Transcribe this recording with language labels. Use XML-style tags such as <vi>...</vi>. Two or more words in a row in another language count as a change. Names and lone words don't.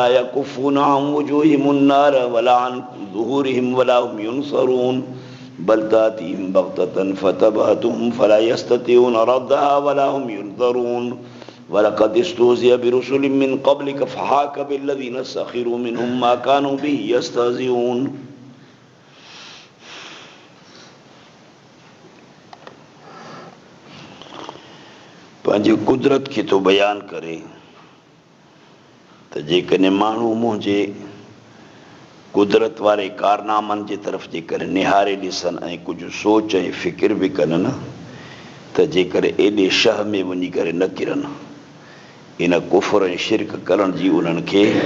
<ar>يكفون عن وجوههم النار ولا عن ظهورهم ولا هم ينصرون بل تأتيهم بغتة فتبهتهم فلا يستطيعون ردها ولا هم ينظرون ولقد استهزئ برسل من قبلك فحاك بالذين سخروا منهم ما كانوا به يستهزئون</ar> <sd>पंहिंजी कुदरत खे थो बयान करे त जेकॾहिं माण्हू मुंहिंजे कुदरत वारे कारनामनि जे तरफ़ जेकर निहारे ॾिसनि ऐं कुझु सोच ऐं फ़िकिर बि कनि न त जेकर एॾे शह में वञी करे न किरनि इन कुफर ऐं शिरक करण जी उन्हनि खे</sd>